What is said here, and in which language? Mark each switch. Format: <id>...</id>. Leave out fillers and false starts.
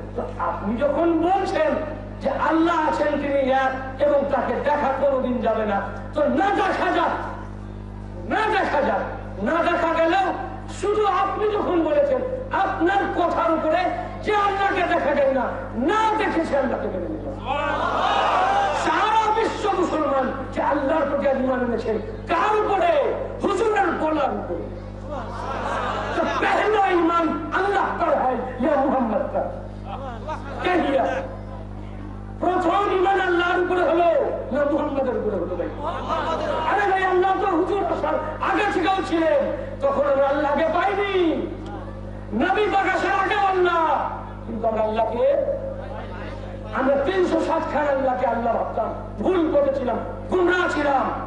<bn>তো আপনি যখন বলছেন যে আল্লাহ আছেন, তিনি এক এবং তাকে দেখা কোনোদিন যাবে না, তো না দেখা যাক, না দেখা যাক, না দেখা গেলেও শুধু আপনি যখন বলেছেন আপনার কথার উপরে যে আল্লাহকে দেখা যায় না, না দেখেছে আল্লাহকে মেনে নিল। সারা বিশ্ব মুসলমান যে আল্লাহর প্রতি ঈমান এনেছে কার উপরে? হুজুরের বলার উপরে।</bn> <hi>तो पहला ईमान अल्लाह पर है या मोहम्मद पर? क्या किया?</hi> <bn>প্রথম ঈমান আল্লাহর উপরে হলো না মুহাম্মাদের উপরে হলো? ভাই আরে ভাই, আল্লাহ তো হুজুর আসার আগে থেকেও ছিলেন, তখন আমরা আল্লাহকে পাইনি, নবী পাক আসার আগে আল্লাহ, কিন্তু আমরা আল্লাহকে, আমরা 360 খান আল্লাহকে আল্লাহ ভাবতাম, ভুল করেছিলাম, গুমরাহ ছিলাম।</bn>